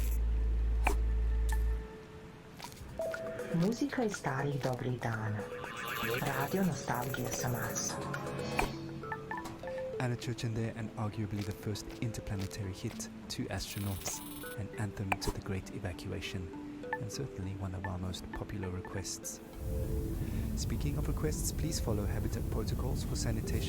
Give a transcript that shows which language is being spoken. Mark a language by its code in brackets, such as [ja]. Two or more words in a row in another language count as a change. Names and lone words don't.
[sr] Muzika iz starih dobrih dana. Radio Nostalgia de Marte. [en] Anna Church in there, and arguably the first interplanetary hit, Two Astronauts, an anthem to the Great Evacuation, and certainly one of our most popular requests. Speaking of requests, please follow Habitat protocols for sanitation.